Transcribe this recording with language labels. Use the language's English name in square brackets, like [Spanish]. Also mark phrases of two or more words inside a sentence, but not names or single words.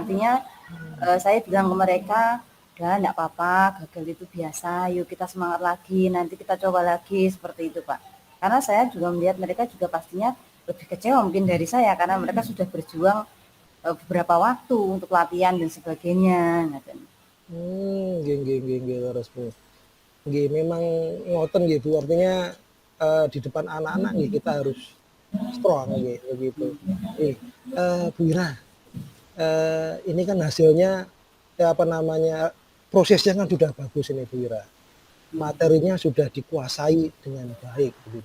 [Indonesian] Artinya Saya bilang ke mereka, udah enggak apa-apa, gagal itu biasa, yuk kita semangat lagi, nanti kita coba lagi, seperti itu Pak. Karena saya juga melihat mereka juga pastinya lebih kecewa mungkin dari saya, karena mereka sudah berjuang beberapa waktu untuk latihan dan sebagainya. [Javanese] Nggih nggih nggih nggih leres Bu. Nggih memang ngoten nggih Bu, [Indonesian] artinya di depan anak-anak nggih kita harus [English] strong [Indonesian] nggih begitu. Nih, Bu Ira, ini kan hasilnya apa namanya, prosesnya kan sudah bagus ini Bu Ira. Materinya sudah dikuasai dengan baik begitu.